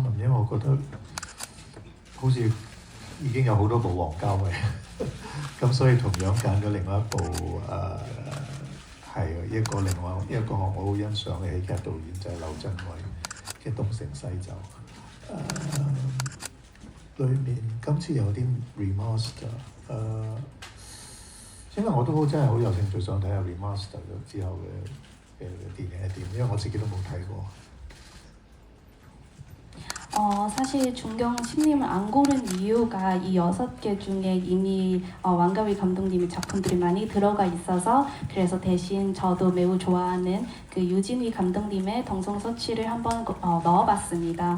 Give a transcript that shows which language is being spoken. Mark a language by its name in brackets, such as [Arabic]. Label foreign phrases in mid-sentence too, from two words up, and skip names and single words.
[Cantonese] 因為我覺得好似已經有好多部王家衛，咁所以同樣揀咗另外一部係一個我好欣賞嘅喜劇導演就係劉鎮偉嘅《東成西就》。裏面今次有啲 remaster，因為我都真係好有興趣想睇下 remaster 咗之後嘅電影係點，因為我自己都冇睇過。 [Korean] 사실 중경심님을 안 고른 이유가 이 6개 중에 이미 왕가위 감독님의 작품들이 많이 들어가 있어서 그래서 대신 저도 매우 좋아하는 그 유진휘 감독님의 동성서치를 한번 넣어봤습니다.